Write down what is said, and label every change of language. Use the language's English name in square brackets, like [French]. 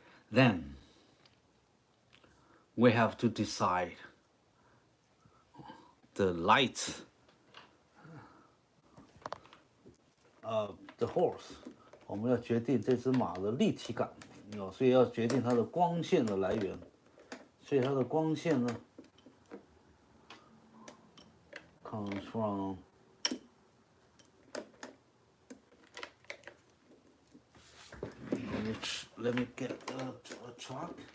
[English] Then we have to decide the light of the horse. [Chinese] 我们要决定这只马的立体感，所以要决定它的光线的来源。所以它的光线呢 [English] comes from let me get a chalk.